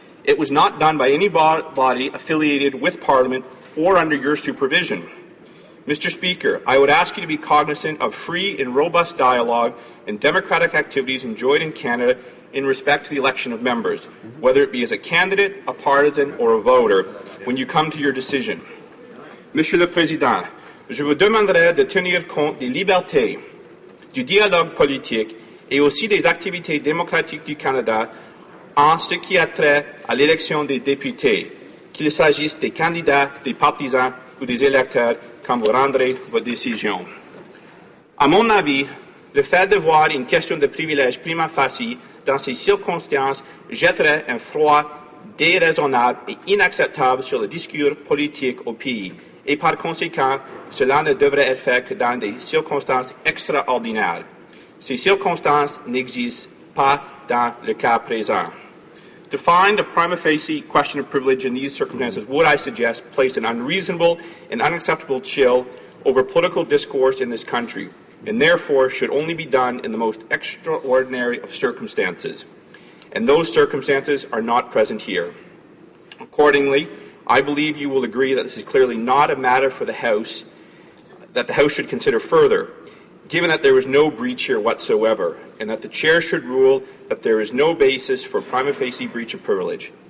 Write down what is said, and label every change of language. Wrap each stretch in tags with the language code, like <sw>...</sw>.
<en>It was not done by any body affiliated with Parliament or under your supervision. Mr. Speaker, I would ask you to be cognizant of free and robust dialogue and democratic activities enjoyed in Canada in respect to the election of members, whether it be as a candidate, a partisan, or a voter, when you come to your decision.</en> <fr>Monsieur le Président, je vous demanderai de tenir compte des libertés, du dialogue politique et aussi des activités démocratiques du Canada en ce qui a trait à l'élection des députés, qu'il s'agisse des candidats, des partisans ou des électeurs, quand vous rendrez votre décision. À mon avis, le fait de voir une question de privilège prima facie dans ces circonstances jetterait un froid déraisonnable et inacceptable sur le discours politique au pays. Et par conséquent, cela ne devrait être fait que dans des circonstances extraordinaires. Ces circonstances n'existent pas dans le cas présent.</fr> <en>To find a prima facie question of privilege in these circumstances would, I suggest, place an unreasonable and unacceptable chill over political discourse in this country, and therefore should only be done in the most extraordinary of circumstances. And those circumstances are not present here. Accordingly, I believe you will agree that this is clearly not a matter for the House, that the House should consider further, given that there was no breach here whatsoever, and that the Chair should rule that there is no basis for prima facie breach of privilege.</en>